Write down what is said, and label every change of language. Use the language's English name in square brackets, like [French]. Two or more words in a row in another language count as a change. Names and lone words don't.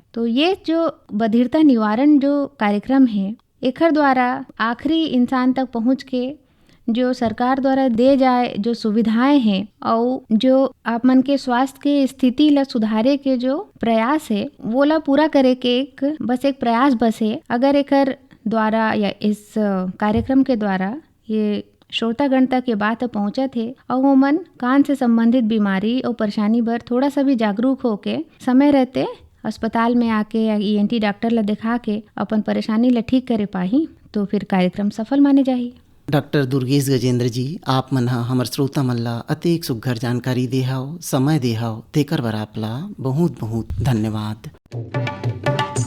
[Chhattisgarhi] तो ये जो बधिरता निवारण जो कार्यक्रम है, एकर द्वारा आखिरी इंसान तक पहुँच के जो सरकार द्वारा दे जाए जो सुविधाएं हैं और जो आप मन के स्वास्थ्य के स्थिति ला सुधारे के जो प्रयास है वो ला पूरा करे के एक प्रयास बस है। अगर एकर द्वारा या इस कार्यक्रम के द्वारा ये श्रोतागण तक ये बात पहुँचत है और वो मन कान से संबंधित बीमारी और परेशानी पर थोड़ा सा भी जागरूक होके समय रहते अस्पताल में आके या ENT डॉक्टर ला दिखा के अपन परेशानी ला ठीक करे पाही, तो फिर कार्यक्रम सफल माने जाही। डॉक्टर दुर्गेश गजेंद्र जी, आप मन हमर श्रोता मन ला अतेक सुघ्घर जानकारी देहाव, समय देहाव, तेकर बर आप ला बहुत बहुत धन्यवाद।